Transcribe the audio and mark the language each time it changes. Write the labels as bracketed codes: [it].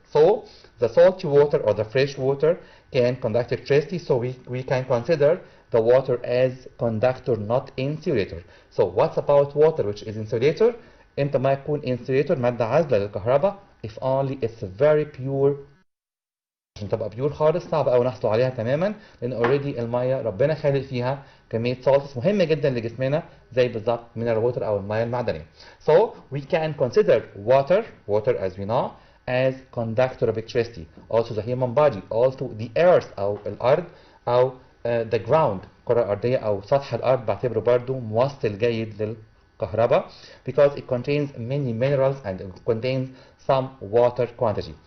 [en] So the salty water or the fresh water can conduct electricity, so we can consider the water as conductor, not insulator. So what's about water which is insulator? [ar] امتى ما يكون insulator مادة عازلة للكهرباء [en] if only it's very pure. [ar] عشان تبقى بيور خالص صعب قوي نحصل عليها تماما، لان اوريدي الميه ربنا خالق فيها كميه سالتس مهمه جدا لجسمنا زي بالظبط mineral water او الميه المعدنيه. [en] So we can consider water as we know as conductor of electricity. Also the human body, also the earth او الارض او the ground [ar] الكره الارضيه او سطح الارض بعتبره برضو موصل جيد للكهرباء [en] because it contains many minerals and it contains some water quantity.